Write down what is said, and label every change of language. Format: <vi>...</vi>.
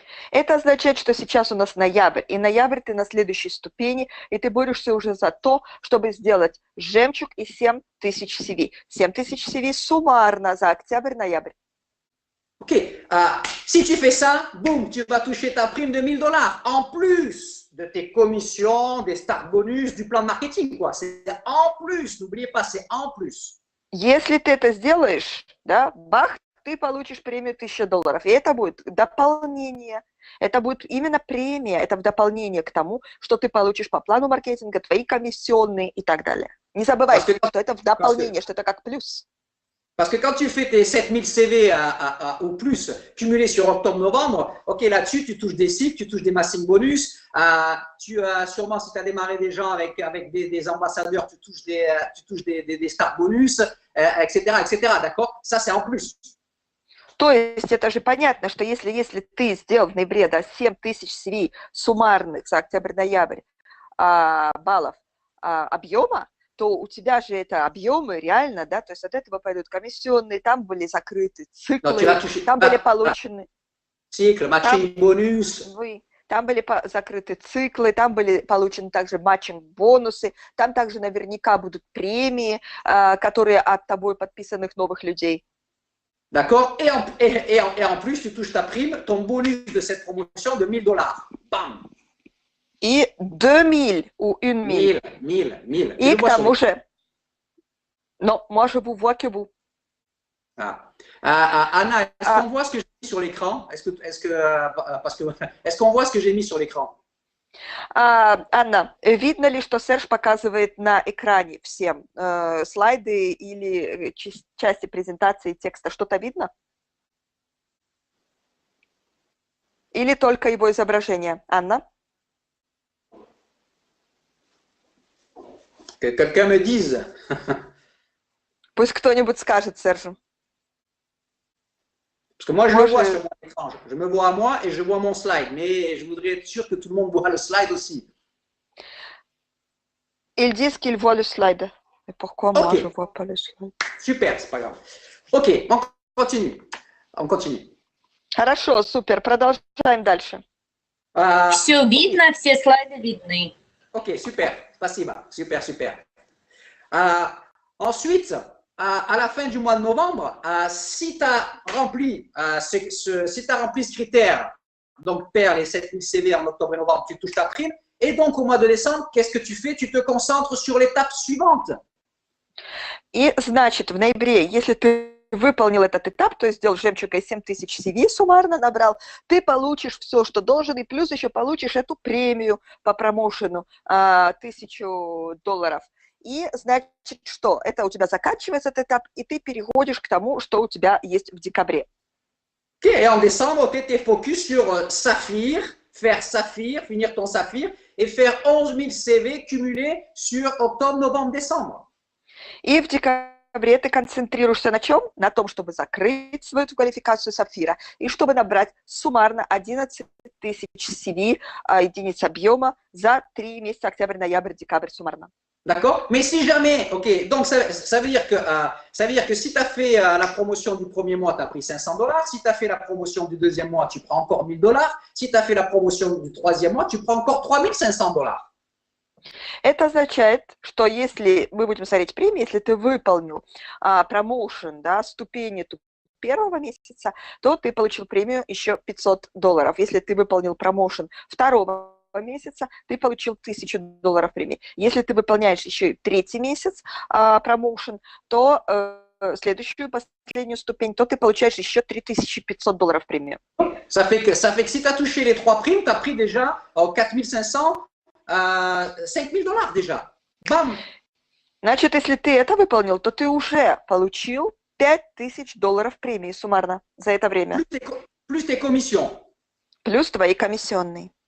<ru>Это означает, что сейчас у нас ноябрь, и ноябрь ты на следующей ступени, и ты борешься уже за то, чтобы сделать жемчуг и 7000 CV. 7000 CV суммарно за октябрь-ноябрь.</ru> <fr>Ok, si tu fais ça, boum, tu vas toucher ta prime de $1000 en plus de tes commissions, des start bonus, du plan de marketing, quoi. C'est en plus, n'oubliez pas, c'est en plus.</fr> <ru>Если ты это сделаешь, да, бах, ты получишь премию $1000. И это будет дополнение. Это будет именно премия, это в дополнение к тому, что ты получишь по плану маркетинга, твои комиссионные и так далее. Не забывай, что это в дополнение, что это как плюс.</ru> <fr>Parce que quand tu fais tes 7000 CV au plus cumulés sur octobre-novembre, ok, là-dessus, tu touches des cycles, tu touches des massing bonus. Tu as sûrement, si tu as démarré des gens avec des ambassadeurs, tu touches des start bonus, etc., etc. D'accord? Ça, c'est en plus.</fr> <ru>То есть это же понятно, что если ты сделал в ноябре 7000 CV суммарных за октябрь-ноябрь баллов объема, то у тебя же это объемы реально, да, то есть от этого пойдут комиссионные, там были закрыты циклы, там были получены... Циклы, матчинг бонус. Там были закрыты циклы, там были получены также матчинг-бонусы, там также наверняка будут премии, которые от тобой подписанных новых людей.</ru> <fr>D'accord? Et en plus, tu touches ta prime, ton bonus de cette promotion de $1000. Bam!</fr> <ru>И 2000 ou 1000. 1000. И к тому же,</ru> <fr>non, moi je vous vois que vous. Anna, est-ce qu'on voit ce que j'ai mis sur l'écran? Est-ce qu'on voit ce que j'ai mis sur l'écran?</fr> <ru>Анна, видно ли, что Серж показывает на экране всем слайды или части презентации текста? Что-то видно? Или только его изображение? Анна?</ru> <fr>Que quelqu'un me dise.</fr> <ru>Пусть кто-нибудь скажет Сержу.</ru> <fr>Parce que moi, je le vois sur mon écran. Je me vois à moi et je vois mon slide. Mais je voudrais être sûr que tout le monde voit le slide aussi. Ils disent qu'ils voient le slide. Mais pourquoi moi, je ne vois pas le slide? Super, c'est pas grave. Ok, on continue.</fr> <ru>Хорошо, супер. Продолжаем дальше. Все видно, все слайды видны.</ru> <fr>Ok, super.</fr> <ru>Спасибо.</ru> <fr>Super. Ensuite, à la fin du mois de novembre, si tu as rempli ce critère, donc perds les 7000 CV en octobre et novembre, tu touches ta prime. Et donc, au mois de décembre, qu'est-ce que tu fais? Tu te concentres sur l'étape suivante.</fr> <ru>И, значит, в ноябре, если ты выполнил этот этап, то есть сделал жемчуг и 7000 CV суммарно набрал, ты получишь все, что должен, и плюс еще получишь эту премию по промоушену $1000. И значит, что это у тебя заканчивается этот этап, и ты переходишь к тому, что у тебя есть в декабре.</ru> <fr>Ok, et en décembre, tu étais focus sur Saphir, faire Saphir, finir ton Saphir, et faire 11 000 CV cumulés sur octobre, novembre, décembre.</fr> <ru>И в декабре ты концентрируешься на чем? На том, чтобы закрыть свою квалификацию Сапфира, и чтобы набрать суммарно 11 000 CV, единиц объема, за 3 месяца, октябрь, ноябрь, декабрь суммарно.</ru> <fr>D'accord? Mais si jamais, ok, donc ça veut dire que si tu as fait la promotion du premier mois, tu as pris $500. Si tu as fait la promotion du deuxième mois, tu prends encore $1000. Si tu as fait la promotion du troisième mois, tu prends encore $3500.</fr> <ru>Это означает, что если мы будем смотреть премии, если ты выполнил промоушен, да, ступени первого месяца, то ты получил премию еще $500. Если ты выполнил промоушен второго месяца, ты получил $1000 премии. Если ты выполняешь еще и третий месяц промоушен, то следующую, последнюю ступень, то ты получаешь еще $3500 премию.</ru> <fr>Ça fait que si tu as touché les 3 primes, tu as pris déjà 4500, $5000 déjà. Bam!</fr> <ru>Значит, если ты это выполнил, то ты уже получил $5000 премии суммарно за это время.</ru> <fr>Plus tes commissions.</fr> <ru>Плюс твои комиссионные.</ru>